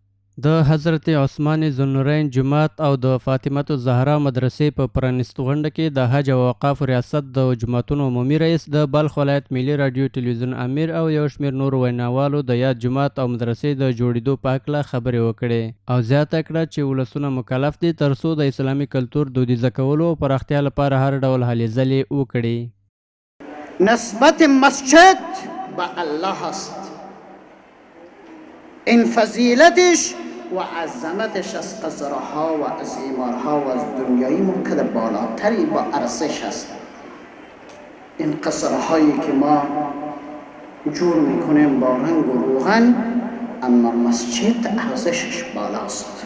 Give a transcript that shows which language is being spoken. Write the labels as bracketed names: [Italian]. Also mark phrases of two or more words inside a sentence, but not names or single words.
[Pashto] د حضرت عثمان ذوالنورین جومات او د فاطمه الزهرا مدرسې په پرانیستو غونډه کې د حج او اوقافو ریاست د جوماتونو عمومي رئیس د بلخ ولایت ملي راډیو ټلویزیون امیر او یو شمېر نورو ویناوالو د یاد جومات او مدرسې د جوړېدو په هکله خبرې وکړې او زیاته کړه چې ولسونه مکلف دي ترڅو د اسلامي کلتور دودیزه کولو او پراختیا لپاره هر ډول هلې ځلې وکړي. [Persian] نسبت مسجد به الله است. این فضیلتش و عظمتش از قصرها و از ایمارها و از دنیایی ممکن بالاتری با ارزش است. این قصرهایی که ما جور میکنیم با رنگ و روغن، اما مسجد ارزشش بالاست.